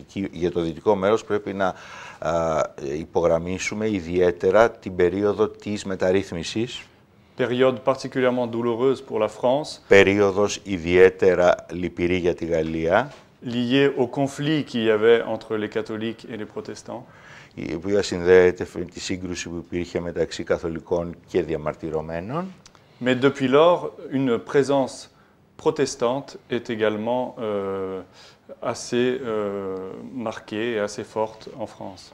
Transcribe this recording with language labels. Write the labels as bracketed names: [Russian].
[Greek] Για το δυτικό μέρος πρέπει να υπογραμμίσουμε ιδιαίτερα την περίοδο της μεταρρύθμισης. [French] Période particulièrement douloureuse pour la France. [Greek] Περίοδος ιδιαίτερα λυπηρή για τη Γαλλία. [French] Liée au conflit qu'il y avait entre les catholiques et les protestants. [Greek] Η οποία συνδέεται με τη σύγκρουση που υπήρχε μεταξύ καθολικών και διαμαρτυρωμένων. [French] Mais depuis lors, une présence protestante est également assez marquée et assez forte en France.